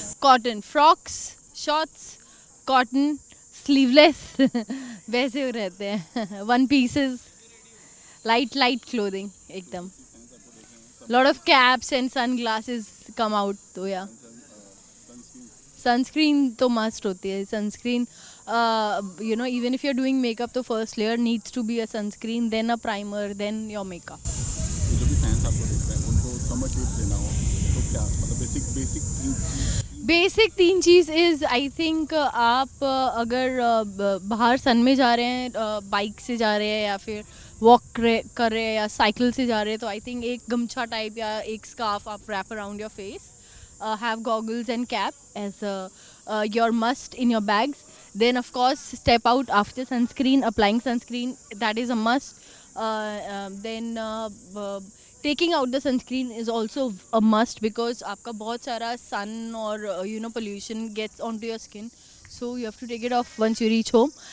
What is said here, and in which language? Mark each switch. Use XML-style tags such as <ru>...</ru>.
<en>Cotton frocks, shorts, cotton sleeveless वैसे रहते हैं, वन पीसेस, लाइट क्लोथिंग एकदम। Lot of caps and sunglasses come out, तो या सनस्क्रीन तो मस्ट होती है। Sunscreen even if you're doing makeup, तो first layer needs to be a sunscreen, then a primer, then your makeup.</en> <hi>जो भी fans आपको देख रहे हैं उनको समर टिप्स देना हो तो क्या, मतलब बेसिक तीन चीज़ इज़ आई थिंक आप अगर बाहर सन में जा रहे हैं, बाइक से जा रहे हैं या फिर वॉक कर रहे हैं या साइकिल से जा रहे हैं, तो आई थिंक एक गमछा टाइप या एक स्कार्फ आप</hi> <en>Wrap around your face, have goggles and cap as your must in your bags. Then of course step out after sunscreen, applying sunscreen, that is a must. Then taking out the sunscreen is also a must because</en> <hi>आपका बहुत सारा</hi> <en>sun और pollution gets onto your skin, so you have to take it off once you reach home.</en>